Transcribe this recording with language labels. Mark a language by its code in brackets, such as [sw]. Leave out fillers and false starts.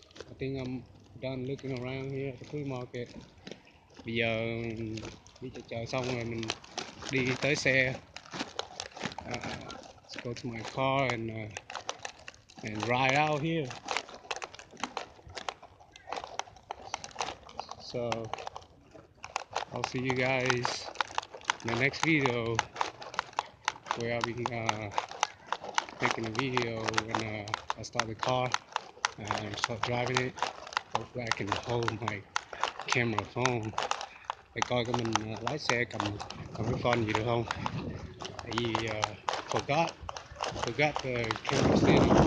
[en] I think I'm done looking around here at the flea market. [vi] Bây giờ đi chợ xong rồi mình đi tới xe. [en] Let's go to my car and ride out here. So I'll see you guys in the next video, where I'll be making a video when I start the car and start driving it. Hopefully I can hold my camera phone [vi] để coi coi mình lái xe cầm cái phone gì được không. Tại vì [en] forgot the camera stand.